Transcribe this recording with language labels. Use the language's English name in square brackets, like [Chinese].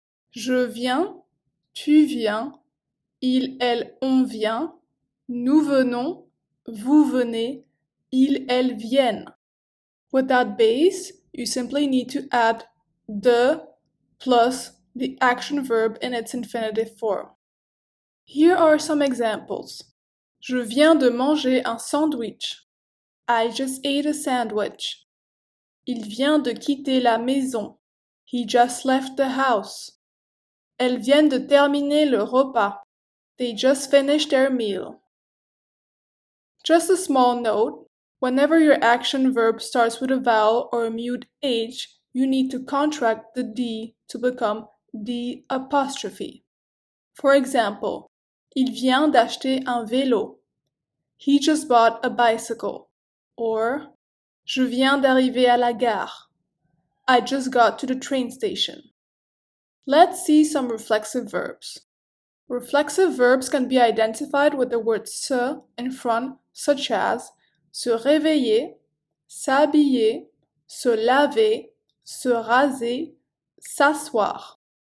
[French] Je viens, tu viens, il, elle, on vient, nous venons, vous venez, ils, elles viennent. [English] With that base, you simply need to add de plus the action verb in its infinitive form. Here are some examples. [French] Je viens de manger un sandwich. [English] I just ate a sandwich. [French] Il vient de quitter la maison. [English] He just left the house. [French] Elles viennent de terminer le repas. [English] They just finished their meal. Just a small note, whenever your action verb starts with a vowel or a mute H, you need to contract the D to become D apostrophe. For example, [French] il vient d'acheter un vélo. [English] He just bought a bicycle. [French] Or, je viens d'arriver à la gare. [English] I just got to the train station. Let's see some reflexive verbs. Reflexive verbs can be identified with the word se in front, such as [French] se réveiller, s'habiller, se laver, se raser, s'asseoir.